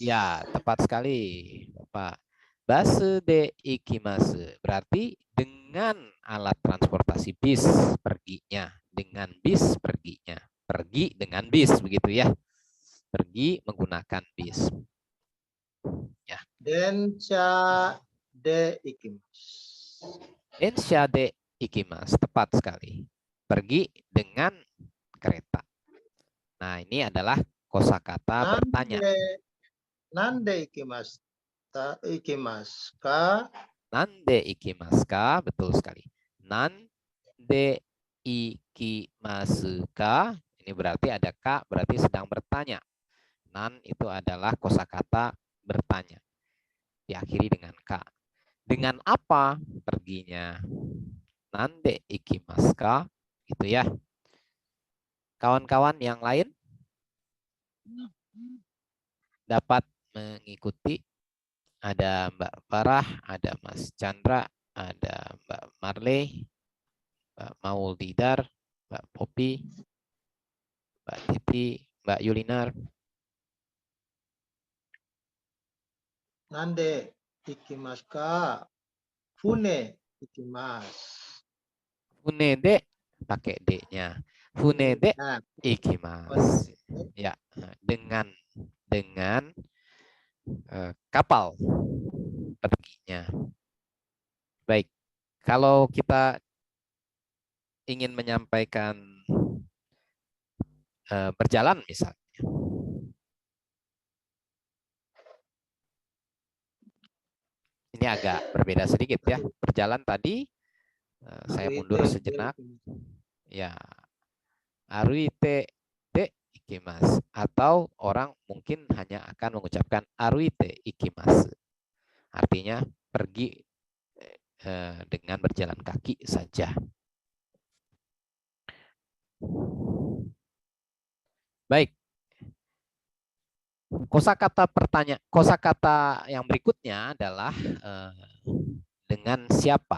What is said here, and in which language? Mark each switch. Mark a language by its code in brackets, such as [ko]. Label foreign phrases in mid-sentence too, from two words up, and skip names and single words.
[id] ya, tepat sekali, Bapak. [ja] バス で 行きます. [id] Berarti dengan alat transportasi bis perginya, dengan bis perginya. Pergi dengan bis begitu ya. Pergi menggunakan bis. Ya. [ja] 電車 で 行きます. 電車 で 行きます. [id] Tepat sekali. Pergi dengan kereta. Nah, ini adalah kosakata bertanya. [ja] なんで 行きます か? なんで 行きます か? [id] Betul sekali. [ja] なんで 行きます か? [id] Ini berarti ada ka, berarti sedang bertanya. Nan itu adalah kosakata bertanya. Diakhiri dengan ka. Dengan apa perginya? [ja] なんで 行きます か? [id] Gitu ya. Kawan-kawan yang lain dapat mengikuti. Ada Mbak Farah, ada Mas Chandra, ada Mbak Marley, Mbak Maulidar, Mbak Popi, Mbak Titi, Mbak Yulinar. [ja] なんで 行きます か? 船 行きます. 船 で, [id] pakai D-nya. [ja] 船 で [id] Nah, [ja] ikimasu. [id] Ya, dengan kapal perginya. Baik, kalau kita ingin menyampaikan berjalan misalnya. Ini agak berbeda sedikit ya. Berjalan tadi, saya mundur sejenak. Ya, [ja] 歩いて で 行きます. [id] Atau orang mungkin hanya akan mengucapkan [ja] 歩いて 行きます. [id] Artinya pergi dengan berjalan kaki saja. Baik. Kosakata yang berikutnya adalah dengan siapa.